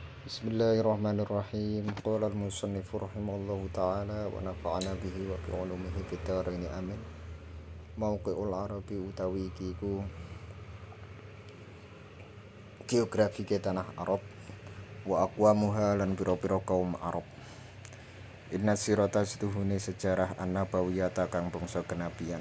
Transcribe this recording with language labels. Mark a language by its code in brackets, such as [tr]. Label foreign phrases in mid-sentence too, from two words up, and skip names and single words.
[ar] بسم الله الرحمن الرحيم قال المصنف رحمه الله تعالى ونفعنا به وبعلومه في الدارين آمين. موقع العربي [jv] utawi iki iku geografi ke tanah Arab [ar] وأقوامها [jv] lan pira-pira kaum Arab. [ar] إن سيرة [jv] setuhune sejarah an-nabawiyata kang bangsa kenabian.